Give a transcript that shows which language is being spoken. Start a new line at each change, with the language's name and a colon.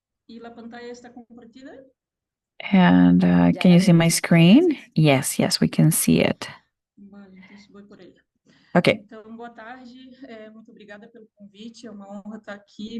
Spanish: ¿Y la pantalla está compartida?
English: And can you see my screen? Yes, yes, we can see it.
Portuguese: Vale, então vou por aí.
English: Okay.
Portuguese: Então, boa tarde, muito obrigada pelo convite, é uma honra estar aqui.